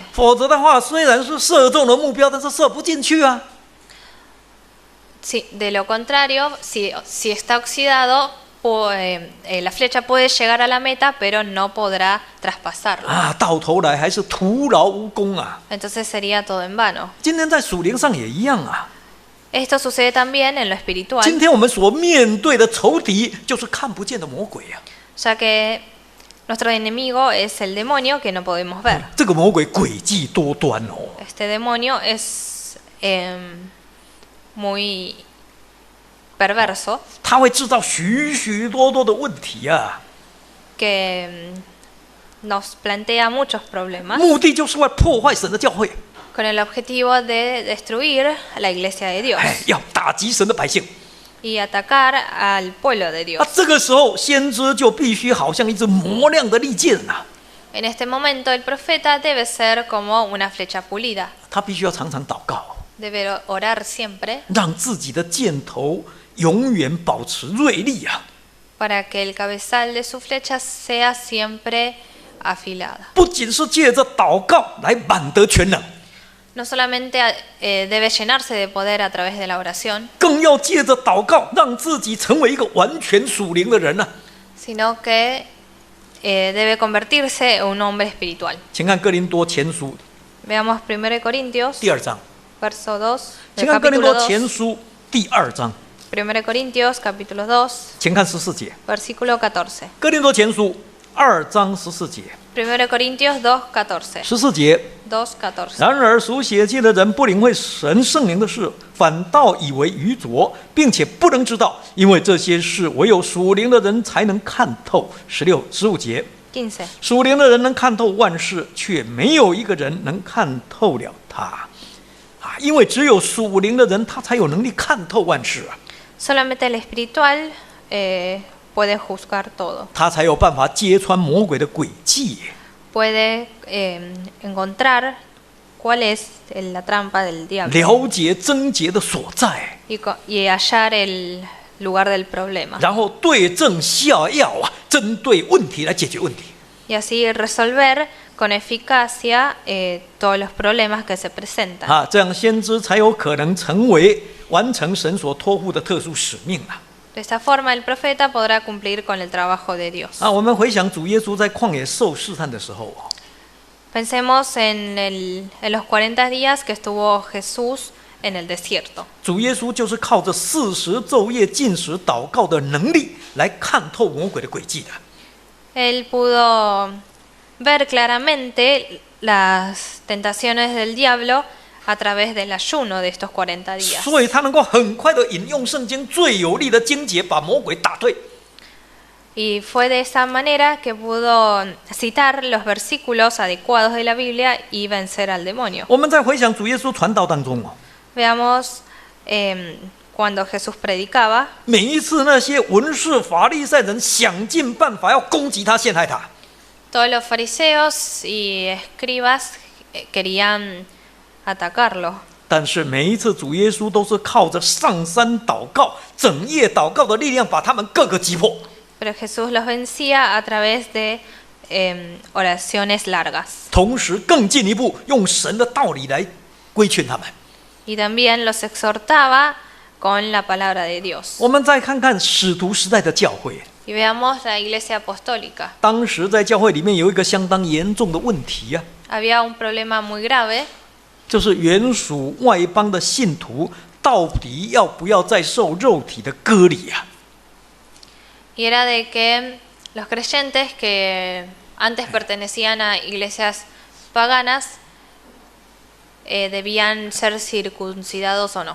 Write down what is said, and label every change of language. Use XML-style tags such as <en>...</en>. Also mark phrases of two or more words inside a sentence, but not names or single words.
<zh>否则的话，虽然是射中了目标，但是射不进去啊。</zh> <es>De lo contrario, si está oxidado, la flecha puede llegar a la meta, pero no podrá traspasarla.</es> <zh>到头来还是徒劳无功啊。</zh> <es>Entonces sería todo en vano.</es> <zh>今天在属灵上也一样啊。</zh> <es>Esto sucede también en lo</es> <zh>今</zh> <es>espiritual,</es> <zh>天我们所面对的仇敌就是看不见的魔鬼啊。</zh> <es>ya que nuestro enemigo es el demonio que no podemos ver.</es> <zh>这个魔鬼诡计多端哦，</zh> <es>Este demonio es muy perverso,</es> <zh>他会制造许许多多的问题啊，</zh> <es>que nos plantea muchos problemas</es> <zh>目的就是为破坏神的教会，</zh> <es>con el objetivo de destruir a la iglesia de Dios</es> <zh>要打击神的百姓。</zh> <es>y atacar al pueblo de Dios.</es> <zh>这个时候，先知就必须好像一支磨亮的利剑呐、</zh> <es>En este momento el profeta debe ser como una flecha pulida,</es> <zh>他必须要常常祷告，</zh> <es>debe orar siempre</es> <zh>让自己的箭头永远保持锐利啊，</zh> <es>para que el cabezal de su flecha sea siempre afilada.</es> <zh>不仅是借着祷告来满得全能，</zh> <es>No solamente debe llenarse de poder a través de la oración,</es> <zh>更要借着祷告让自己成为一个完全属灵的人呐、</zh> <es>sino que debe convertirse en un hombre espiritual.</es> <zh>请看哥林多前书</zh> <es>Veamos 1 Corintios,</es> <zh>第2章，</zh> <es>verso 2,</es> <zh>请</zh> <es>del</es> <zh>看哥林</zh> <es>capítulo</es> <zh>多前</zh> <es>2.</es> <zh>书第2章，</zh> <es>1 Corintios, capítulo 2,</es> <zh>请看14节，</zh> <es>versículo 14.</es> <zh>哥林多前书2章14节，</zh> <es>1 Corintios 2, 14.</es> <zh>14节。</zh> <es>2:14.</es> <zh>然而属血气的人不领会神圣灵的事，反倒以为愚拙，并且不能知道，因为这些事唯有属灵的人才能看透。16、15节，</zh> <es>15.</es> <zh>属灵的人能看透万事，却没有一个人能看透了他。因为只有属灵的人，他才有能力看透万事啊，</zh> <es>Solamente el espiritual puede juzgar todo.</es> <zh>他才有办法揭穿魔鬼的诡计。</zh> <es>Puede encontrar cuál es la trampa del diablo</es> <zh>了解症结的所在，</zh> <es>y hallar el lugar del problema.</es> <zh>然后对症下药啊，针对问题来解决问题。</zh> <es>Y así resolver con eficacia todos los problemas que se presentan.</es> <zh>这样先知才有可能成为完成神所托付的特殊使命啊！</zh> <es>De esta forma el profeta podrá cumplir con el trabajo de Dios.</es> <zh>我们回想主耶稣在旷野受试探的时候，</zh> <es>Pensemos en los 40 días que estuvo Jesús en el desierto.</es> <zh>主耶稣就是靠着40昼夜禁食祷告的能力来看透魔鬼的诡计的。</zh> <es>Él pudo ver claramente las tentaciones del diablo a través del ayuno de estos 40 días.</es> <zh>所以他能够很快的引用圣经最有力的经节，把魔鬼打退。</zh> <es>Y fue de esa manera que pudo citar los versículos adecuados de la Biblia y vencer al demonio.</es> <zh>我们再回想主耶稣传道当中</zh> <es>Veamos cuando Jesús predicaba,</es> <zh>每一次那些文士法利赛人想尽办法要攻击他、陷害他，</zh> <es>todos los fariseos y escribas querían atacarlo.</es> <zh>但是每一次主耶稣都是靠着上山祷告、整夜祷告的力量，把他们各个击破。</zh> <es>Pero Jesús los vencía a través de oraciones largas.</es> <zh>同时更进一步用神的道理来规劝他们。</zh> <es>Y también los exhortaba con la palabra de Dios.</es> <zh>我们再看看使徒时代的教会，</zh> <es>Y veamos la iglesia apostólica.</es> <zh>当时在教会里面有一个相当严重的问题啊，</zh> <es>Había un problema muy grave,</es> <zh>就是原属外邦的信徒到底要不要再受肉体的割礼啊？</zh> <es>y era de que los creyentes que antes pertenecían a iglesias paganas debían ser circuncidados o no.</es>